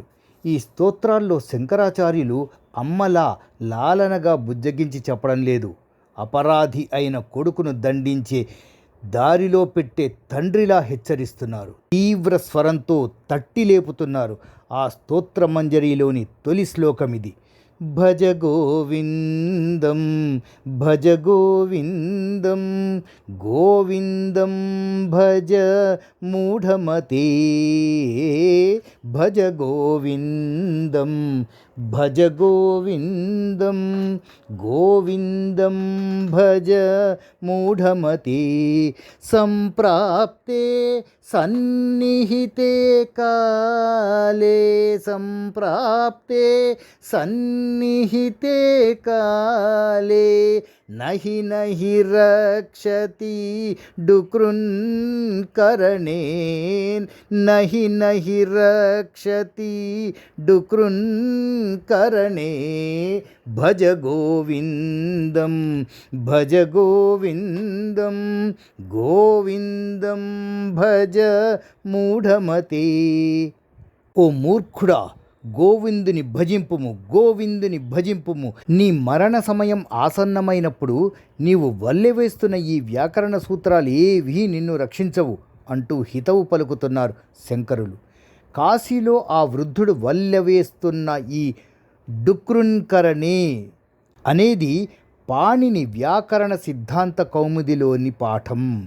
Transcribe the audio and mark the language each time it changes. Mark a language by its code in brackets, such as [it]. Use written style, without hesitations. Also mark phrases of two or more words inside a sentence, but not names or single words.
[te] ఈ స్తోత్రాల్లో శంకరాచార్యులు అమ్మలా లాలనగా బుజ్జగించి చెప్పడం లేదు. అపరాధి అయిన కొడుకును దండించే దారిలో పెట్టే తండ్రిలా హెచ్చరిస్తున్నారు. తీవ్ర స్వరంతో తట్టి లేపుతున్నారు. ఆ స్తోత్ర మంజరిలోని తొలి శ్లోకమిది. [sa] భజ గోవిందం భజ గోవిందం గోవిందం భజ మూఢమతే భజ గోవిందం భజ గోవిందం గోవిందం భజ మూఢమతే సంప్రాప్తే సన్నిహితే కాలే సంప్రాప్తే సన్నిహితే सन्निहिते काले नहि नहि रक्षति डुकृन्करणे नहि नहि रक्षति डुकृन्करणे भज गोविन्दं भज गोविन्दं गोविन्दं భజ మూఢమతే. [te] ఓ మూర్ఖుడా, గోవిందుని భజింపుము, గోవిందుని భజింపుము. నీ మరణ సమయం ఆసన్నమైనప్పుడు నీవు వల్లెవేస్తున్న ఈ వ్యాకరణ సూత్రాలు ఏవీ నిన్ను రక్షించవు అంటూ హితవు పలుకుతున్నారు శంకరులు. కాశీలో ఆ వృద్ధుడు వల్లెవేస్తున్న ఈ డుక్రున్కరణే అనేది పాణిని వ్యాకరణ సిద్ధాంత కౌముదిలోని పాఠం.